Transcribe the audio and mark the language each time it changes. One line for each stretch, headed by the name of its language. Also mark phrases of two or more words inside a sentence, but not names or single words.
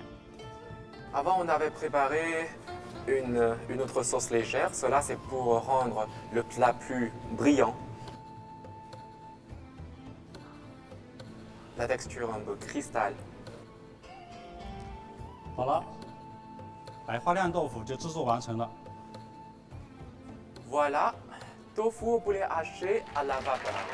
French: Avant, on avait préparé une autre sauce légère. Cela, c'est pour rendre le plat plus brillant. La texture un peu cristal.
Chinese: 好了，白花亮豆腐就制作完成了。
French: Voilà, tofu au poulet haché à la vapeur.